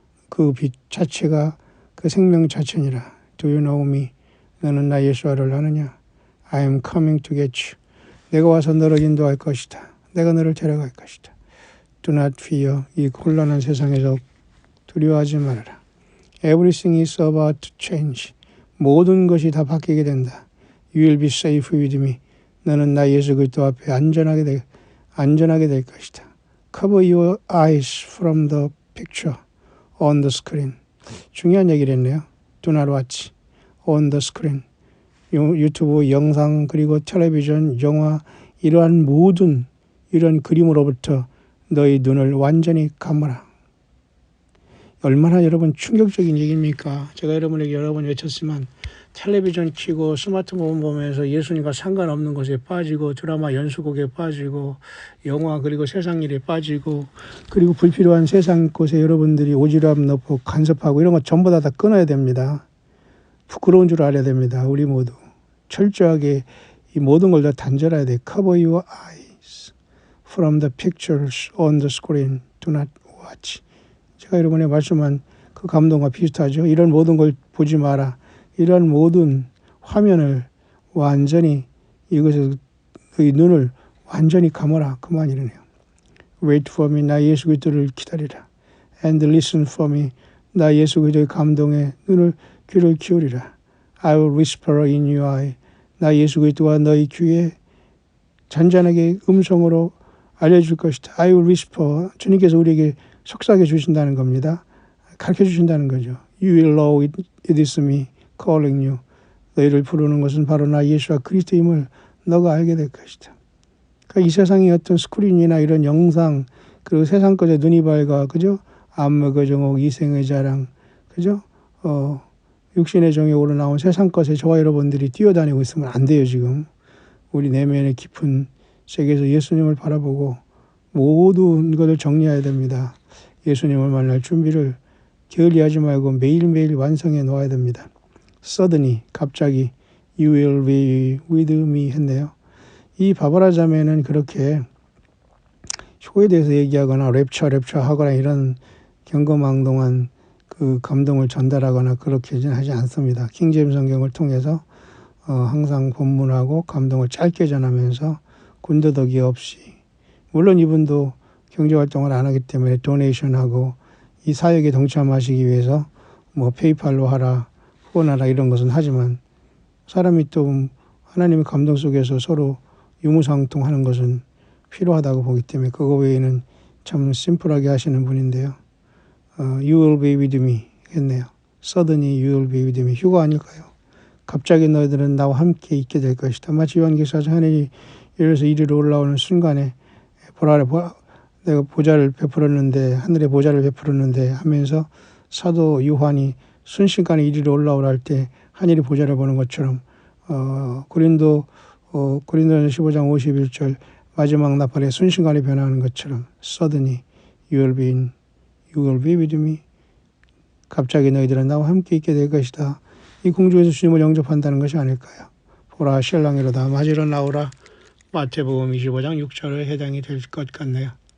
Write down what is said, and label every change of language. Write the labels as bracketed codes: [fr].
[ko] 그 빛 자체가 그 생명 자체니라. [en] Do you know me? [ko] 너는 나 예수와를 아느냐? [en] I am coming to get you. [ko] 내가 와서 너를 인도할 것이다. 내가 너를 데려갈 것이다. [en] Do not fear. [ko] 이 곤란한 세상에서 두려워하지 말아라. [en] Everything is about to change. [ko] 모든 것이 다 바뀌게 된다. [en] You will be safe with me. [ko] 너는 나 예수 그리스도 앞에 안전하게 될 것이다. [en] Cover your eyes from the picture on the screen. [ko] 중요한 얘기를 했네요. [en] Do not watch on the screen. [ko] 유튜브 영상 그리고 텔레비전, 영화 이러한 모든 이런 그림으로부터 너희 눈을 완전히 감아라. 얼마나 여러분 충격적인 얘기입니까? 제가 여러분에게 여러 번 외쳤지만 텔레비전 켜고 스마트폰 보면서 예수님과 상관없는 것에 빠지고 드라마 연수곡에 빠지고 영화 그리고 세상 일에 빠지고 그리고 불필요한 세상 곳에 여러분들이 오지랖 넣고 간섭하고 이런 거 전부 다 끊어야 됩니다. 부끄러운 줄 알아야 됩니다. 우리 모두 철저하게 이 모든 걸 다 단절해야 돼. [en] Cover your eyes from the pictures on the screen. Do not watch. [ko] 제가 여러분의 말씀한 그 감동과 비슷하죠. 이런 모든 걸 보지 마라. 이런 모든 화면을 완전히 이것에서 너희 눈을 완전히 감아라. 그만 이러네요. [en] Wait for me. [ko] 나 예수 그리스도를 기다리라. [en] And listen for me. [ko] 나 예수 그리스도의 감동에 귀를 기울이라. [en] I will whisper in your eye. [ko] 나 예수 그리스도와 너희 귀에 잔잔하게 음성으로 알려줄 것이다. [en] I will whisper. [ko] 주님께서 우리에게 속삭여 주신다는 겁니다. 가르쳐 주신다는 거죠. You will know it is me calling you. 너희를 부르는 것은 바로 나 예수와 그리스도임을 너가 알게 될 것이다. 그러니까 이 세상의 어떤 스크린이나 이런 영상 그리고 세상 것에 눈이 밝아 그죠? 안목의 정혹, 이생의 자랑 그죠? 육신의 정에 오르나온 세상 것에 저와 여러분들이 뛰어다니고 있으면 안 돼요. 지금 우리 내면의 깊은 세계에서 예수님을 바라보고 모든 것을 정리해야 됩니다. 예수님을 만날 준비를 게을리하지 말고 매일매일 완성해 놓아야 됩니다. [en] Suddenly, [ko] 갑자기 [en] You will be with me [ko] 했네요. 이 바바라 자매는 그렇게 효에 대해서 얘기하거나 랩처 하거나 이런 경거망동한 그 감동을 전달하거나 그렇게는 하지 않습니다. 킹제임스 성경을 통해서 항상 본문하고 감동을 짧게 전하면서 군더더기 없이 물론 이분도 경제활동을 안 하기 때문에 도네이션하고 이 사역에 동참하시기 위해서 뭐 페이팔로 하라 후원하라 이런 것은 하지만 사람이 또 하나님의 감동 속에서 서로 유무상통하는 것은 필요하다고 보기 때문에 그거 외에는 참 심플하게 하시는 분인데요. [en] You will be with me [ko] 했네요. [en] Suddenly you will be with me. [ko] 휴가 아닐까요? 갑자기 너희들은 나와 함께 있게 될 것이다. 마치 요한계시록에서 하늘이 열려서 이리로 올라오는 순간에 내가 보좌를 베풀었는데 하늘에 보좌를 베풀었는데 하면서 사도 요한이 순식간에 이리로 올라오라 할 때 하늘이 보좌를 보는 것처럼 고린도전서 15장 51절 마지막 나팔에 순식간에 변하는 것처럼 [en] suddenly you will be with me. [ko] 갑자기 너희들은 나와 함께 있게 될 것이다. 이 공중에서 주님을 영접한다는 것이 아닐까요? 보라 신랑이로다 맞으러 나오라. 마태복음 25장 6절에 해당이 될 것 같네요.